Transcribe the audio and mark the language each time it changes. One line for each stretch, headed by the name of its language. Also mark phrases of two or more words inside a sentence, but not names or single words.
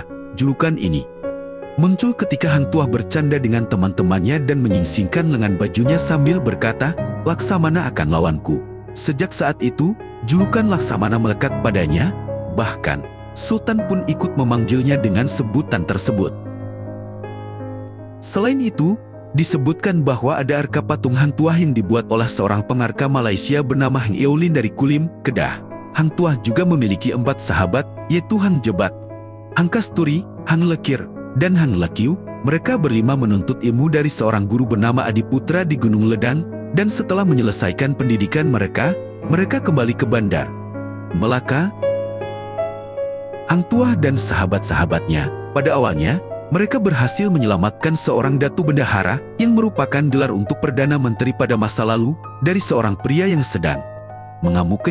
Indonesian: Julukan ini muncul ketika Hang Tuah bercanda dengan teman-temannya dan menyingsingkan lengan bajunya sambil berkata, "Laksamana akan lawanku." Sejak saat itu, julukan Laksamana melekat padanya. Bahkan Sultan pun ikut memanggilnya dengan sebutan tersebut. Selain itu, disebutkan bahwa ada arka patung Hang Tuah yang dibuat oleh seorang pengarka Malaysia bernama Hang Eulin dari Kulim, Kedah. Hang Tuah juga memiliki 4 sahabat, yaitu Hang Jebat, Hang Kasturi, Hang Lekir, dan Hang Lekiu. Mereka berlima menuntut ilmu dari seorang guru bernama Adiputra di Gunung Ledang, dan setelah menyelesaikan pendidikan mereka kembali ke Bandar Melaka. Hang Tuah dan sahabat-sahabatnya, pada awalnya, mereka berhasil menyelamatkan seorang Datu Bendahara yang merupakan gelar untuk Perdana Menteri pada masa lalu dari seorang pria yang sedang mengamuk.